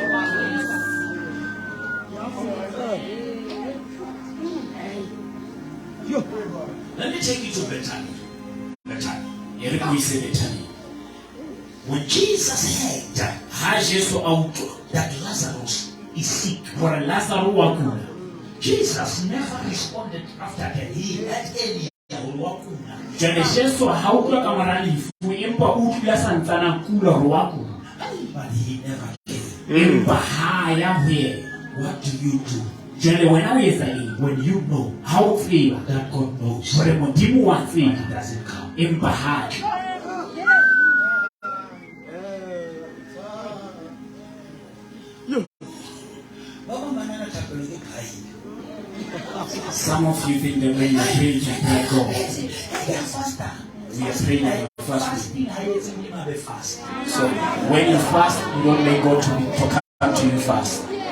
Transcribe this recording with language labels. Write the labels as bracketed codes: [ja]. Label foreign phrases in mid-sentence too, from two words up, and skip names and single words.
[en] Let me take you to Bethany. When Jesus heard that Lazarus is sick, Jesus never responded after that. He had any [st] Jale Jesu ha o tloka mara lefu empa o dula santsana kula hore wa kuna. [en] But he never gave. [st] Empa ha ya hwe. [en] What do you do [st] Jale wena o etsa eng [en] when you know [st] ha o tseba [en] that God knows [st] hore modimo wa tseba [en] it doesn't come? [st] empa ha [en] some of you think that when you pray you can pray God. We are praying at fasting. So when you fast, you don't make God to come to you fast.